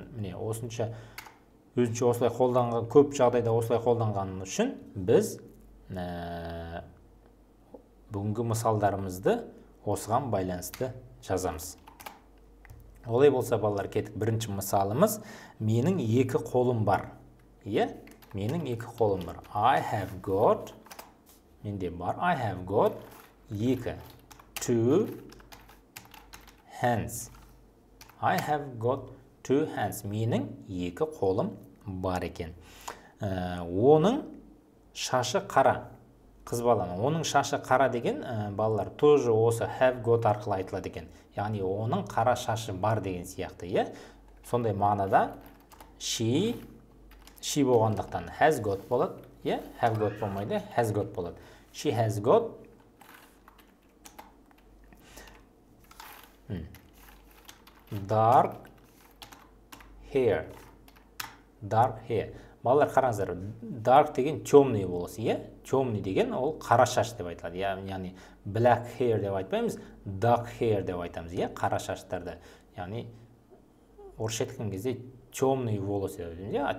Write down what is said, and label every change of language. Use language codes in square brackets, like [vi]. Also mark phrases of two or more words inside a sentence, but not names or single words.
[kk] Міне осынша өзінше осылай қолданған, көп жағдайда осылай қолданған үшін біз бүгінгі мысалдарымызды осыған байланысты жазамыз. Олай болса, балалар, кеттік. Бірінші мысалымыз, менің екі қолым бар. Менің екі қолым бар. [en] I have got, [kk] менде бар, [en] I have got екі. Two hands. I have got two hands. [kk] Менің екі қолым бар екен. Оның шашы қара. Қыз баланың. Оның шашы қара деген балалар тоже осы [en] have got [kk] арқылы айтылады екен. Яғни оның қара шашы бар деген сияқты, сондай мағынада she болғандықтан [en] has got [kk] болады, [en] have got [kk] болмайды, [en] has got [kk] болады. [en] She has got dark hair. [kk] Балалар, қараңыздар, dark деген темный болысы, темный деген ол қара шаш деп айтылады. Яғни [en] black hair [kk] деп айтпаймыз, [en] dark hair [kk] деп айтамыз, қара шаштарды. Яғни орысша айтқан кезде [ru] темный волосы [kk] деп айтамыз.